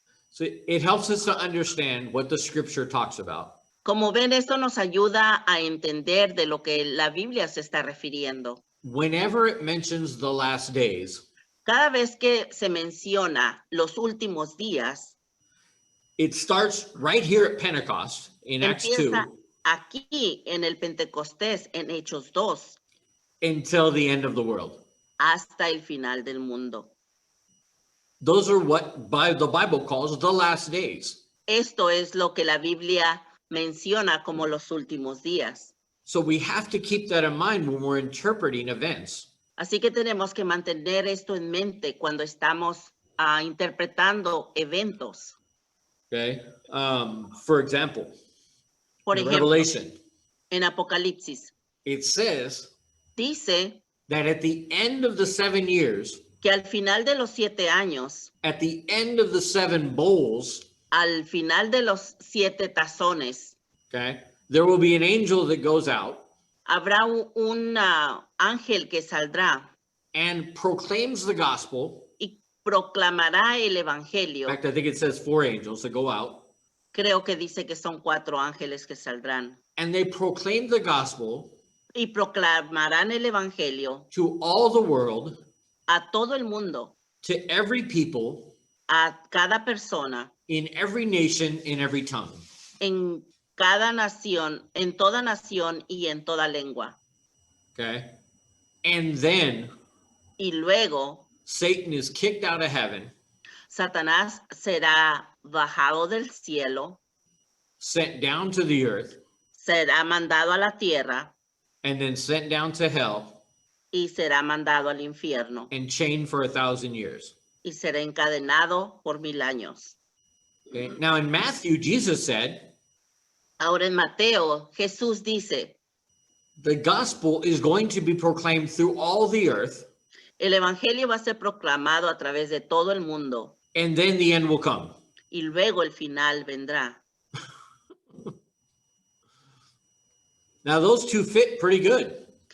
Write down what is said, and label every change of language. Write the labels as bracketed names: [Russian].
[English] So it helps us to understand what the scripture talks about. [Spanish] Como ven, esto nos ayuda a entender de lo que la Biblia se está refiriendo. [English] Whenever it mentions the last days, [Spanish] Cada vez que se menciona los últimos días, [English] it starts right here at Pentecost in Acts 2 [Spanish] empieza aquí en el Pentecostés, en Hechos 2, [English] until the end of the world. [Spanish] hasta el final del mundo. [English] Those are what the Bible calls the last days. [Spanish] Esto es lo que la Biblia menciona como los últimos días. [English] So we have to keep that in mind when we're interpreting events. [Spanish] Así que tenemos que mantener esto en mente cuando estamos interpretando eventos. [English] Okay. For example, [Spanish] Por [English] in [Spanish] ejemplo, [English] Revelation, [Spanish] en Apocalipsis [English] it says [Spanish] dice [English] that at the end of the 7 years, [Spanish] que al final de los 7 años, [English] at the end of the 7 bowls, [Spanish] al final de los 7 tazones, [English] okay, there will be an angel that goes out [Spanish] habrá un ángel que saldrá [English] and proclaims the gospel. [Spanish] y proclamará el [English] In [Spanish] evangelio. [English] fact, I think it says 4 angels that go out, [Spanish] Creo que dice que son 4 ángeles que saldrán [English] and they proclaim the gospel [Spanish] y proclamarán el evangelio [English] to all the world [Spanish] a todo el mundo, [English] to every people, [Spanish] a cada persona, [English] in every nation, in every tongue. [Spanish] en cada nación, en toda nación y en toda lengua. [English] Okay? And then [Spanish] Y luego [English] Satan is kicked out of heaven, [Spanish] Satanás será bajado del cielo, [English] sent down to the earth, [Spanish] será mandado a la tierra [English] and then sent down to hell [Spanish] y será mandado al infierno [English] and chained for 1,000 years. [Spanish] y será encadenado por 1000 años. [English] Okay? Now in Matthew, Jesus said, [Spanish] Ahora en Mateo, Jesús dice, [English] the gospel is going to be proclaimed through all the earth, [Spanish] el evangelio va a ser proclamado a través de todo el mundo [English] and then the end will come. [Spanish] y luego el final vendrá. [English] Now those two fit pretty good.